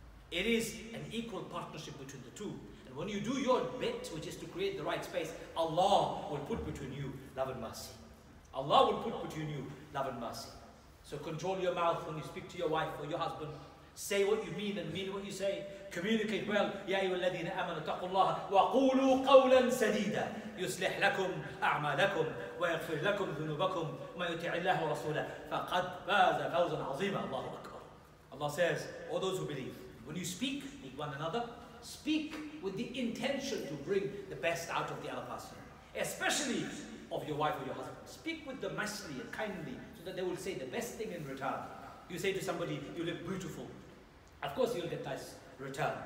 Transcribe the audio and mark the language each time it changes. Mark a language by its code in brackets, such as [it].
[en] It is an equal partnership between the two. And when you do your bit, which is to create the right space, Allah will put between you love and mercy. Allah will put between you love and mercy. So control your mouth when you speak to your wife or your husband. Say what you mean and mean what you say. Communicate well. [ar] يا أيها الذين آمنوا اتقوا الله وقولوا قولا سديدا يصلح لكم أعمالكم ويغفر لكم ذنوبكم ومن يطع الله ورسوله فقد فاز فوزا عظيما. الله أكبر. [en] Allah says, all those who believe, when you speak with one another, speak with the intention to bring the best out of the other person, especially of your wife or your husband. Speak with them nicely and kindly so that they will say the best thing in return. You say to somebody, you look beautiful. Of course you'll get nice return.